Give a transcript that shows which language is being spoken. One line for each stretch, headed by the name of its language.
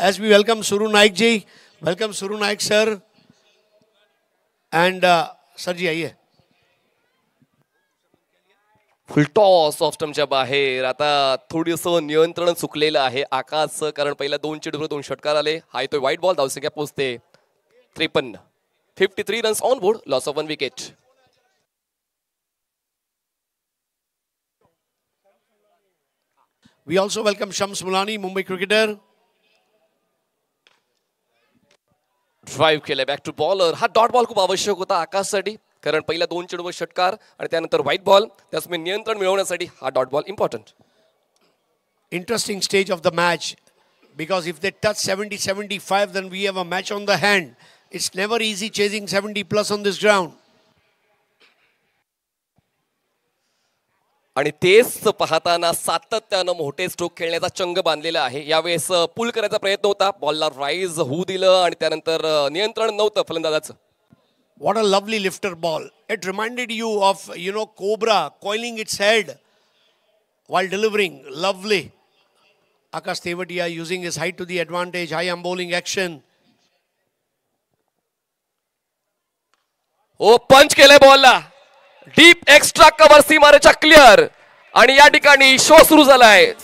English: As we welcome Suru Naik ji. Welcome Suru Naik sir. And sir ji
Hindi: आइए.
Marathi: फुल toss of स्टंपच्या बाहेर. आता थोडंसं नियंत्रण चुकलेलं आहे आकाश, कारण पहिल्या 2 चेंडूवर 2 षटकार आले. हा येतोय वाईट बॉल. धावसंख्या पोहोचते 53.
English: 53 runs on board. Loss of 1 wicket. We also welcome Shams Mulani, Mumbai cricketer.
Marathi: Drive केलं
English: Back to bowler.
Marathi: हा डॉट बॉल खूप आवश्यक होता आकाशसाठी, कारण पहिल्या 2 चेंडूवर षटकार आणि त्यानंतर व्हाईट बॉल. त्यामुळे नियंत्रण मिळवण्यासाठी हा dot ball important.
English: Interesting stage of the match, because if they touch 70-75, then we have a match on the hand. It's never easy chasing 70 plus on this ground.
Marathi: आणि तेच पाहताना सातत्यानं मोठे स्ट्रोक खेळण्याचा चंग बांधलेला आहे. यावेळेस पुल करायचा प्रयत्न होता, बॉलला राईज होऊ दिलं आणि त्यानंतर नियंत्रण नव्हतं फलंदाजाचं.
English: What a lovely lifter ball. It reminded you of, Cobra coiling its head while delivering. Lovely. Akash Tewatia using his height to the advantage. High arm bowling action.
Marathi: ओ पंच केलंय बॉलला, डीप एक्स्ट्रा कव्हर सीमारेच्या क्लिअर आणि या ठिकाणी show सुरू झालाय.